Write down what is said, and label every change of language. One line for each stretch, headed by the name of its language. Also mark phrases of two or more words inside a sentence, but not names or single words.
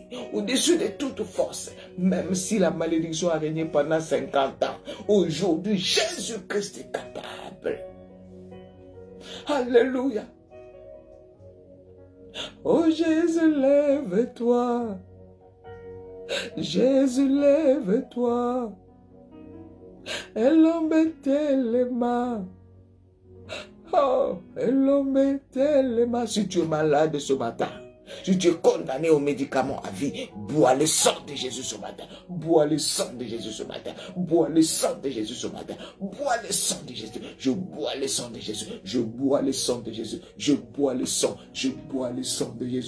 French: Au-dessus de toute force. Même si la malédiction a régné pendant 50 ans. Aujourd'hui, Jésus-Christ est capable. Alléluia. Oh Jésus, lève-toi. Jésus, lève-toi.
Lingala: Elombe-telema. Oh, Elombe-telema.
French: Si tu es malade ce matin, si tu es condamné aux médicaments à vie, bois le sang de Jésus ce matin. Bois le sang de Jésus ce matin. Bois le sang de Jésus ce matin. Bois le sang de Jésus. Je bois le sang de Jésus. Je bois le sang de Jésus. Je bois le sang. Je bois le sang de Jésus.